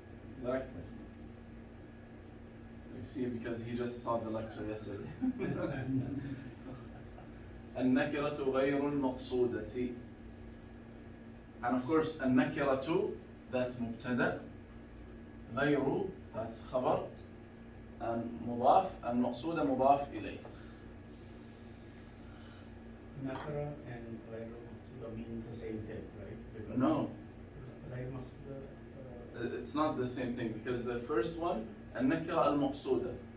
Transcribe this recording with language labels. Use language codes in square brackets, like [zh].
[en] Exactly. So you see, because he just saw the lecture yesterday. [ar] النكرة غير المقصودة. [en] And of course, النكرة, that's مبتدأ. غير, that's خبر. And مضاف, and مقصودة مضاف إليه. Nakara and [ar] غير مقصودة [en] means the same thing, right? Because No, [ar] غير مقصودة. [en] it's not the same thing, because the first one, [ar] النكرة المقصودة.